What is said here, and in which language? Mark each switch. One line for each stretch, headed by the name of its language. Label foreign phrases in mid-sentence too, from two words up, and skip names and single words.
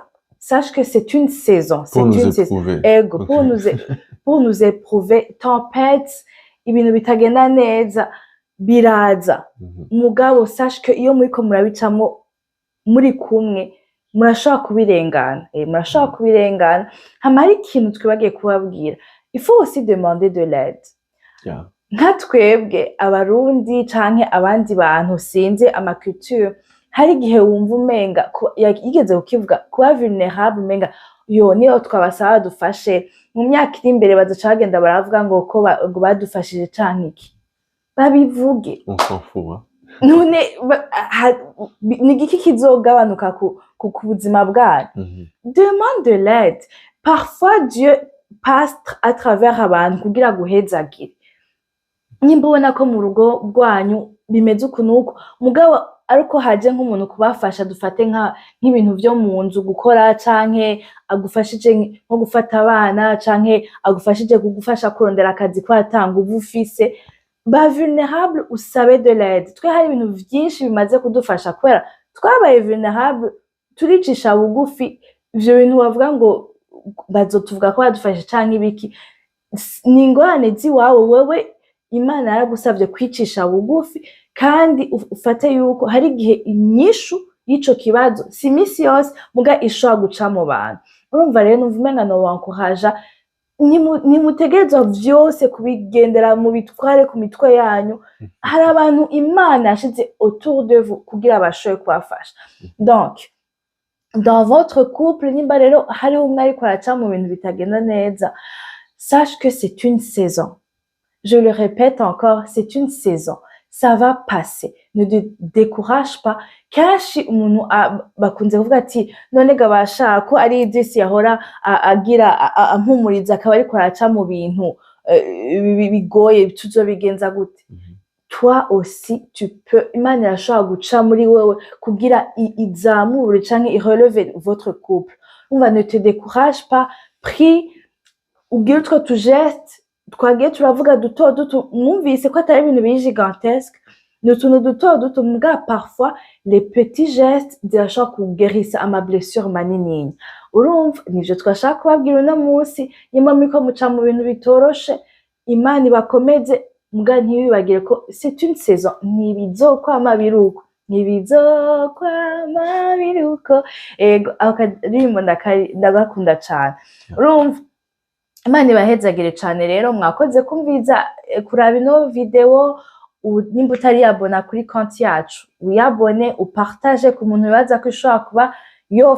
French: Sache que c'est une saison. Pour nous éprouver. Ego, pour nous éprouver. Tempête,
Rundi: ibintu bitagenda neza biraza. Mugabo
French: sache que
Rundi: iyo muriko murabicamo muri kumwe murashaka kubirengana. Hama hari ikintu twibagiye kubabwira.
French: Il faut aussi demander de l'aide.
Rundi: Nka twebwe abarundi canke abandi bantu sinze amaculture, hari igihe wumva umenga yigeze kukivuga kuba vulnerable, umenga yo niyo twabasaba dufashe mu myaka iri imbere bazoca bagenda baravuga ngo badufashije canke iki. Babivuge.
French: On s'en fout, hein.
Rundi: None ni giki kizogabanuka ku buzima bwawe.
French: Demande de l'aide. Parfois Dieu passe à travers
Rundi: abantu kugira guhezagire. Nimba ubona ko mu rugo rwanyu bimeze ukuntu mugabo ariko haje nk'umuntu kubafasha, dufate nk'ibintu byo mu nzu gukora canke agufashije nko gufata abana canke agufashije kugufasha kurondera akazi kwatanga ubufise, ba vulnerable usabe
French: de l'aide.
Rundi: Twe hari ibintu byinshi bimaze kudufasha kubera twabaye vulnerable, turicisha bugufi. Ivyo bintu bavuga ngo bazotuvuga ko badufashe canke ibiki, ni ingorane ziwawe wewe. Imana yaragusavye kwicisha bugufi, kandi ufate yuko hari igihe inyishu y'ico kibazo si misi yose muga ishobora guca mu bantu. Urumva rero numva umenga no wankoraja, nimutegerezwa vyose kubigendera mu bitware ku mitwe yanyu. Hari abantu Imana yashize
French: autour de vous
Rundi: kugira bashoboye kubafasha.
French: Donc dans votre couple,
Rundi: nimba rero hari umwe ariko araca mu bintu bitagenda neza,
French: sache que c'est une saison. Je le répète encore, c'est une saison. Ça va passer. Ne te décourage pas.
Rundi: Kenshi umuntu bakunze kuvuga ati none gabasha ko ari idisi yahora agira ampumuriza akaba ariko araca mu bintu bigoye, tuzobigenza gute?
French: Toi aussi tu peux.
Rundi: Imana irashobora guca muri wewe kugira izamure canke ireleve
French: votre couple. Ne te décourage pas. Prie,
Rundi: ugire utwo tugeste twagiye turavuga duto mwumvise ko atari ibintu biri gigantesque, ni utuntu duto muga
French: parfois les petits gestes
Rundi: zirashobora kuguerisa ama blessure manini. Urumva nivyo twashaka kubabwira uno munsi, nyuma miko muca mu bintu bitoroshe, Imana ibakomeze muga ntibibagire ko
French: c'est une saison.
Rundi: Ntibizokwama biruko, ego akadirimbo ndagakunda cane. Urumva Imana ibahezagire cyane. Rero mwakoze kumviza kuraba ino video. Nimba utari yabona kuri konti yacu, wiyabone, upartage ku muntu bibaza ko ishobora kuba yofasha.